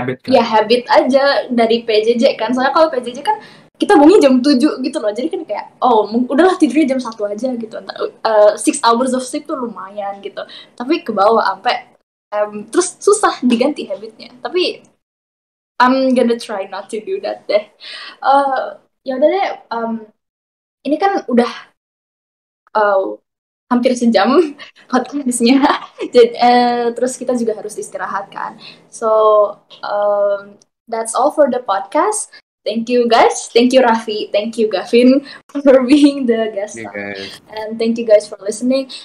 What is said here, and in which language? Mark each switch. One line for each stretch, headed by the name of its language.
Indonesian: Ya habit aja dari PJJ kan. Soalnya kalau PJJ kan kita bangunnya jam 7 gitu loh. Jadi kan kayak udahlah tidurnya jam 1 aja gitu.
English: 6 hours of sleep
Indonesian: tuh lumayan gitu. Tapi ke bawah sampai terus susah diganti habitnya. Tapi
English: I'm gonna try not to do that
Indonesian: deh. Ya udah deh. Ini kan udah hampir sejam podcastnya. Terus kita juga harus istirahat kan.
English: So that's all for the podcast. Thank you guys. Thank you Raffi. Thank you Gavin for being the guest star. And thank you guys for listening.